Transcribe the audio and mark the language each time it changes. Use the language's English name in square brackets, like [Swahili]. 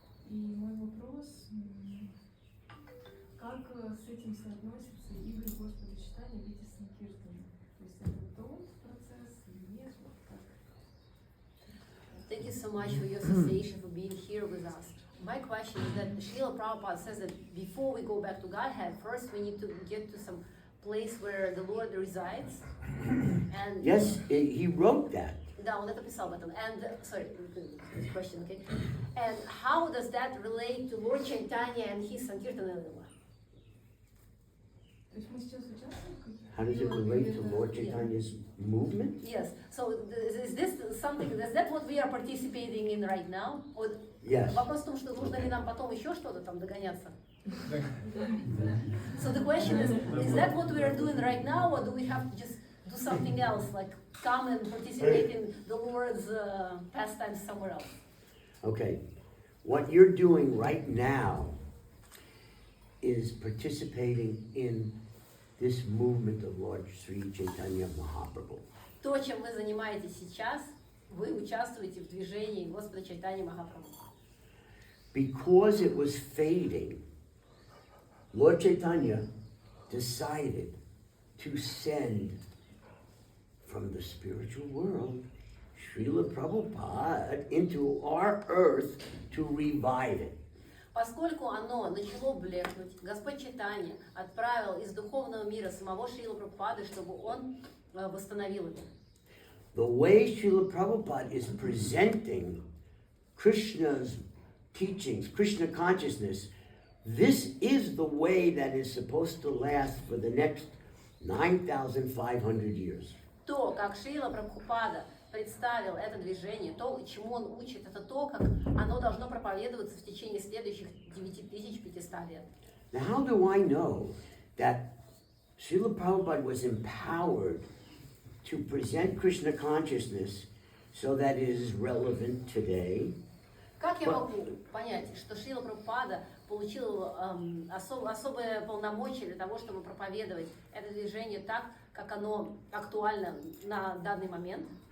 [Russian] И мой вопрос, как с этим соотносятся игры Господа читания в виде Санкиртана? То есть это тот процесс или нет? Вот как? [English] Thank you so much for your association, for being here with us. My question is that Srila Prabhupada says that before we go back to Godhead, first we need to get to some place where the Lord resides. And Yes, he wrote that. [Russian] Да, он это писал об этом. [English] And, sorry, question, okay? And how does that relate to Lord Chaitanya and his Sankirtana Lila? [Russian] То есть мы сейчас участвуем в каких-то... [English] How does it relate to Lord Chaitanya's movement? Yes. So is this something? Is that what we are participating in right now? Or Yes. [Russian] вопрос в том, что нужно ли нам потом еще что-то там догоняться? [English] So the question is that what we are doing right now, or do we have to just do something else, like come and participate in the Lord's pastimes somewhere else? Okay. What you're doing right now is participating in this movement of Lord Sri Chaitanya Mahaprabhu. [Russian] То, чем вы занимаетесь сейчас, вы участвуете в движении Господа Чайтаньи Махапрабху. [English] Because it was fading, Lord Chaitanya decided to send from the spiritual world Srila Prabhupada into our earth to revive it. [Russian] Поскольку оно начало блекнуть, Господь Чайтанья отправил из духовного мира самого Шрила Прабхупады, чтобы он восстановил это. [English] The way Srila Prabhupada is presenting Krishna's teachings, Krishna consciousness, this is the way that is supposed to last for the next 9,500 years. [Russian] То, как Шрила Прабхупада представил это движение, то, чему он учит, это то, как оно должно проповедоваться в течение следующих 9500 лет. [English] Now, how do I know that Srila Prabhupada was empowered to present Krishna consciousness so that it is relevant today? [Russian] Как я могу понять, что Шрила Прабхупада получил особые полномочия для того, чтобы проповедовать это движение так, как оно актуально на данный момент?